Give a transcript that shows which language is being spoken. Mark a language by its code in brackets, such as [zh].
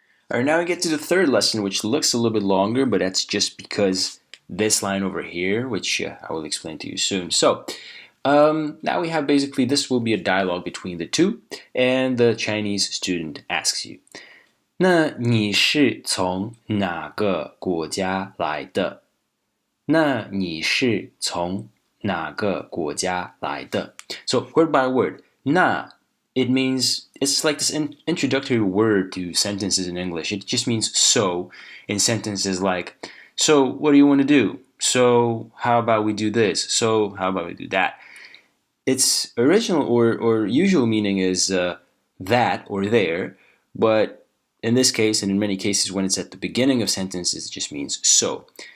[en] Alright, now we get to the third lesson, which looks a little bit longer, but that's just because this line over here, which I will explain to you soon. So, now we have basically, this will be a dialogue between the two, and the Chinese student asks you, [zh] 那你是从哪个国家来的？那你是从哪个国家来的？ [en] So word by word, 那 it means, it's like this introductory word to sentences in English. It just means so in sentences like, so what do you want to do? So how about we do this? So how about we do that? Its original or usual meaning is that or there, but in this case and in many cases when it's at the beginning of sentences, it just means so.